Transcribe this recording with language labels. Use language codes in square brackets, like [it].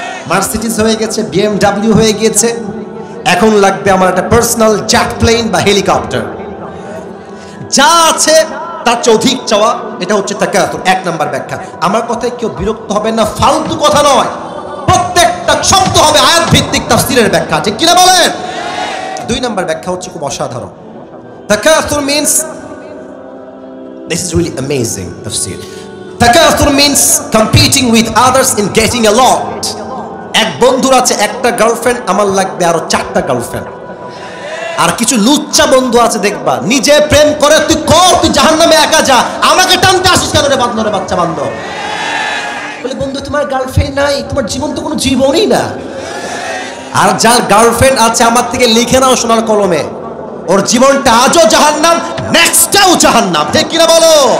[bn] Mercedes হয়ে গেছে, BMW হয়ে গিয়েছে, এখন লাগবে আমার একটা পার্সোনাল জেট প্লেন বা হেলিকপ্টার। যা আছে তার চেয়ে অধিক চাওয়া, এটা হচ্ছে তাকাসুর। 1 নাম্বার ব্যাখ্যা। আমার কথায় কেউ বিরক্ত হবে না, ফালতু কথা নয়, প্রত্যেকটা শব্দ হবে আয়াত ভিত্তিক তাফসীরের ব্যাখ্যা। ঠিক কিনা বলেন? 2 নাম্বার ব্যাখ্যা হচ্ছে খুব অসাধারণ। [en] তাকাসুর means, this is really amazing tafsir. Takathur means competing with others in getting a lot. [bn] এক বন্ধুর আছে একটা গার্লফ্রেন্ড, আমার লাগবে আরো 4টা গার্লফ্রেন্ড। আর কিছু লুচ্চা বন্ধু আছে, দেখবা নিজে প্রেম করে, তুই কর, তুই জাহান্নামে একা যা, আমাকে টানতে আসিস কেন রে বান্দরে বাচ্চা বান্দর। বলে, বন্ধু তোমার গার্লফ্রেন্ড নাই, তোমার জীবন তো কোনো জীবনই না। আর যার গার্লফ্রেন্ড আছে, আমার থেকে লিখে নাও সোনার কলমে, ওর জীবনটা আজও জাহান্নাম, নেক্সটটাও জাহান্নাম। ঠিক কিনা বলো?